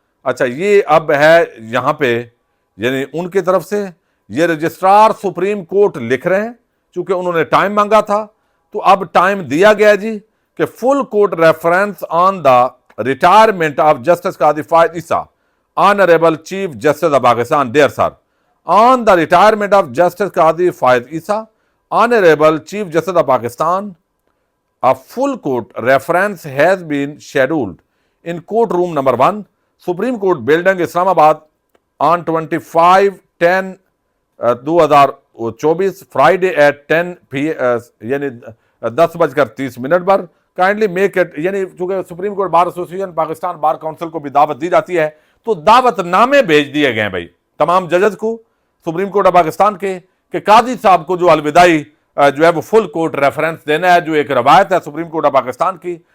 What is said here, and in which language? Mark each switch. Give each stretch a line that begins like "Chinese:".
Urdu: اچھا یہ اب ہے یہاں پہ یعنی ان کی طرف سے یہ رجسٹرار سپریم کورٹ لکھ رہے ہیں, چونکہ انہوں نے ٹائم مانگا تھا تو اب ٹائم دیا گیا جی کہ
English: Full court reference on the retirement of Justice Qazi Faez Isa honourable Chief Justice of Pakistan. Dear sir, on the retirement of Justice Qadi Faiz Issa, Honorable Chief Justice of Pakistan, a full court reference has been scheduled in courtroom number 1, Supreme Court Building, Islamabad, on 25/10/2024, Friday at 10 p.m.
Urdu: یعنی 10:30 پر.
English: kindly make it,
Urdu: یعنی چونکہ supreme court bar ایسوسی ایشن Pakistan bar council کو بھی دعوت دی جاتی ہے تو دعوت نامے بھیج دیے گئے ہیں بھائی تمام ججز کو سپریم کورٹ آف پاکستان کے کہ قاضی صاحب کو جو الوداعی جو ہے وہ فل کورٹ ریفرنس دینا ہے, جو ایک روایت ہے سپریم کورٹ آف پاکستان کی.